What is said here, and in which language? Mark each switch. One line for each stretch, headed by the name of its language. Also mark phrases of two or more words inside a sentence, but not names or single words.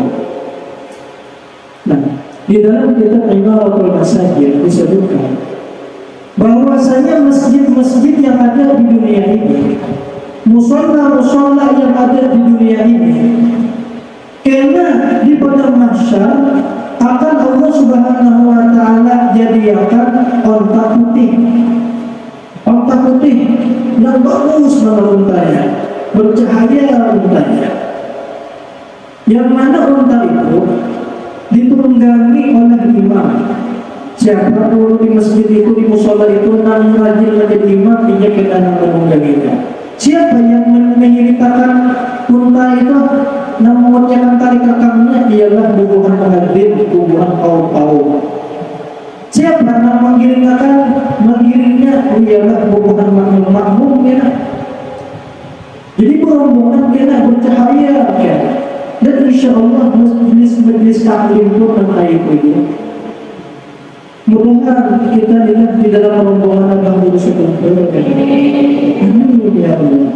Indonesian: Nah, di dalam kitab Imaratul Masajid disebutkan bahwasanya masjid-masjid yang ada di dunia ini, musola-musola yang ada di dunia ini, karena di padang mahsyar akan Allah
Arabic: Subhanahu wa taala
Indonesian: jadikan onta putih yang bagus untanya, bercahaya untanya. Yang mana onta itu ditunggangi oleh imam. Siapa dulu di masjid itu, di musola itu nang rajin menjadi imam, dia kita nang menungganginya. Siapa yang menyeritakan unta itu, namun yang tarik kekangnya ialah
Banjar: bubuhan muhadir, bubuhan kaum.
Indonesian: Siapa yang mengiringnya ialah bubuhan makmum ya. Jadi berombongan kena bercahaya ya. Dan insya Allah majlis taklim pun mengenai itu. Mudah-mudahan kita lihat di dalam rombongan Abang Guru Sekuntur. Amin ya Allah.